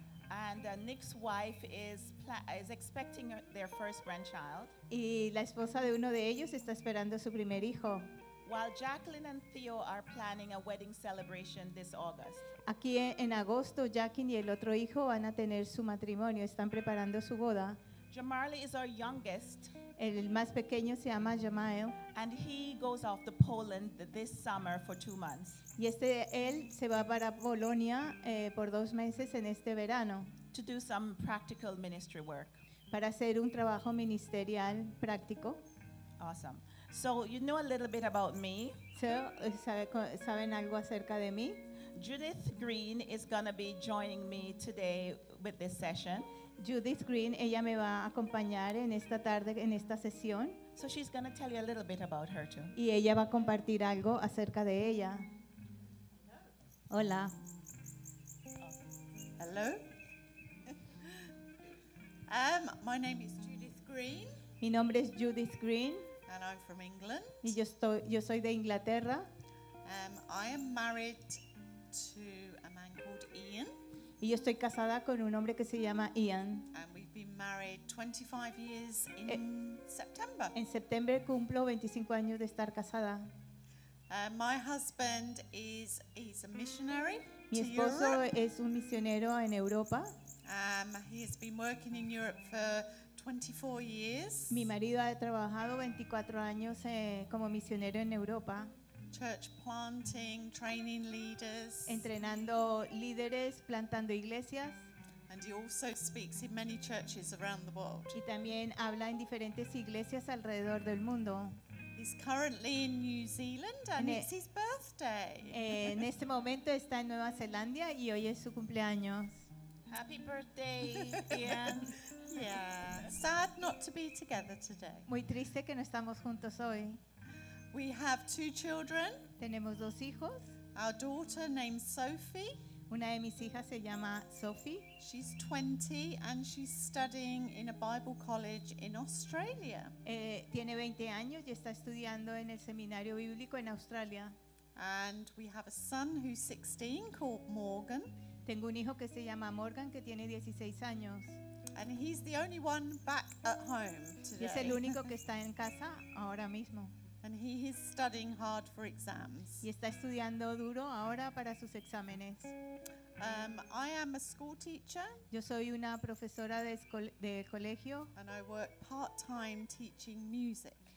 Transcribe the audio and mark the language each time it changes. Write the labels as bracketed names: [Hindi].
[English] And Nick's wife is expecting their first grandchild. [Spanish] Y la esposa de uno de ellos está esperando su primer hijo. [English] While Jacqueline and Theo are planning a wedding celebration this August. [Spanish] Aquí en agosto, Jacqueline y el otro hijo van a tener su matrimonio. Están preparando su boda. [English] Jamarly is our youngest. [Spanish] El más pequeño se llama Jamal. [English] And he goes off to Poland this summer for 2 months. [Spanish] Y él se va para Polonia por 2 meses en este verano. [English] To do some practical ministry work. [Spanish] Para hacer un trabajo ministerial práctico. [English] Awesome. So you know a little bit about me. [Spanish] So, ¿saben algo acerca de mí? [English] Judith Green is going to be joining me today with this session. [Spanish] Judith Green, ella me va a acompañar en esta tarde, en esta sesión. [English] So she's going to tell you a little bit about her too. [Spanish] Y ella va a compartir algo acerca de ella. Hola. [English] Hello. My name is Judith Green. [Spanish] Mi nombre es Judith Green. [English] And I'm from England. [Spanish] Y yo soy de Inglaterra. [English] I am married to a man called Ian. [Spanish] Y yo estoy casada con un hombre que se llama Ian. [English] And we've been married 25 years in September. [Spanish] En septiembre cumplo 25 años de estar casada. [English] My husband is a missionary. [Spanish] Mi esposo es un misionero en Europa. [English] He has been working in Europe for 24 years. [Spanish] Mi marido ha trabajado 24 años como misionero en Europa. [English] Church planting, training leaders. [Spanish] Entrenando líderes, plantando iglesias. [English] And he also speaks in many churches around the world. [Spanish] Y también habla en diferentes iglesias alrededor del mundo. [English] He's currently in New Zealand and it's his birthday. [Spanish] En este momento está en Nueva Zelanda y hoy es su cumpleaños. [English] Happy birthday, Ian. Yeah, sad not to be together today. [Spanish] Muy triste que no estamos juntos hoy. [English] We have two children. [Spanish] Tenemos dos hijos. [English] Our daughter named Sophie. [Spanish] Una de mis hijas se llama Sophie. [English] She's 20 and she's studying in a Bible college in Australia. [Spanish] Tiene 20 años y está estudiando en el seminario bíblico en Australia. [English] And we have a son who's 16 called Morgan. [Spanish] Tengo un hijo que se llama Morgan que tiene 16 años. [English] And he's the only one back at home today. [Spanish] Y es el único que está en casa ahora mismo. [English] And he is studying hard for exams. [Spanish] Y está estudiando duro ahora para sus exámenes. [English] I am a school teacher. [Spanish] Yo soy una profesora de colegio. [English] And I work part-time teaching music.